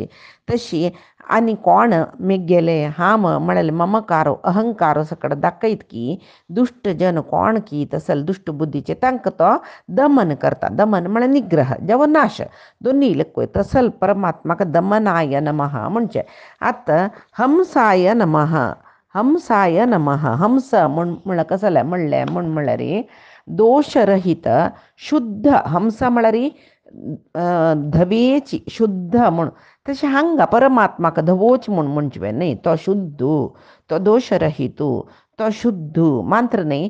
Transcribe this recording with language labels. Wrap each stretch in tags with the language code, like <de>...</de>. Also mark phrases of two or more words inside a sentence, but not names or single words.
<kok>तशी आनी कोण मेगेले हाम म्हळ्यार ममकारो अहंकारो सकट दाखयत की दुष्ट जन कोण की तसल दुष्ट बुद्धीचे तांकां तो दमन करता. दमन म्हळ्यार निग्रह जेवो नाश दोन्ही लेखोय. तसल परमात्माक</kok> <sa>दमनाय नमः</sa> <kok>म्हणचे.</kok> <sa>आता हंसाय नमः. हंसाय नमः.</sa> <kok>हंस म्हळ्यार कसले म्हणले म्हळ्यार दोषरहित शुद्ध. हंस म्हळ्यार धवेची शुद्ध म्हण. तशें हांगा परमात्माक धवोच म्हणचे न्ही. तो शुद्ध, तो दोषरहित, तो शुद्ध मात्र न्ही.</kok>